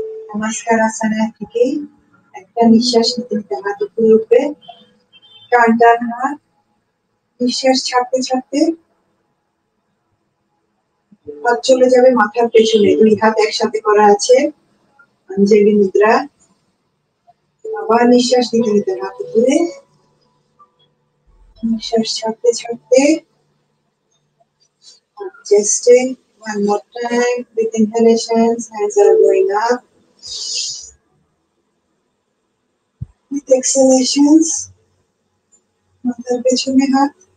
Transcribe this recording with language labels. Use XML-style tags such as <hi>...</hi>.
<bn>নমস্কার আসনা থেকে একটা নিঃশ্বাস নিতে নিতে হাত উপরে উঠবে, টান টান হাত, নিঃশ্বাস ছাড়তে ছাড়তে হাত চলে যাবে মাথার পেছনে, দুই হাত একসাথে করা আছে অঞ্জলি মুদ্রা। আবার নিঃশ্বাস নিতে নিতে হাত উপরে, নিঃশ্বাস ছাড়তে ছাড়তে</bn> <en>adjusting. One more time with inhalations, hands are going up. With exhalations,</en> <bn>মাথার পেছনে হাত।</bn>